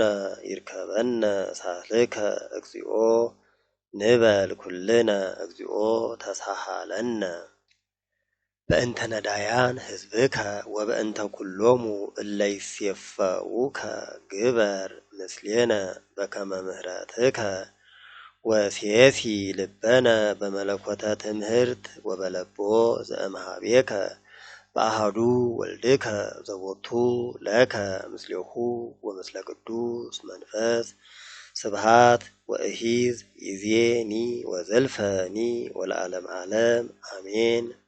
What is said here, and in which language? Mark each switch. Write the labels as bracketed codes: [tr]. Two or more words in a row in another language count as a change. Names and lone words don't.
[gez] ይርከበነ ሳህልከ እግዚኦ ንበል ኩልነ እግዚኦ ተሳሃለነ። በእንተ ነዳያን ሕዝብከ ወበእንተ ኩሎሙ እለ ይሴፈውከ ግበር ምስሌነ በከመ ምሕረትከ ወሴሲ ልበነ በመለኮተ ትምህርት ወበለቦ ዘእምኀቤከ በአሐዱ ወልድከ ዘቦቱ ለከ ምስሌሁ ወምስለ ቅዱስ መንፈስ ስብሐት ወእሂዝ ይእዜኒ ወዘልፈኒ ወለዓለመ ዓለም አሜን።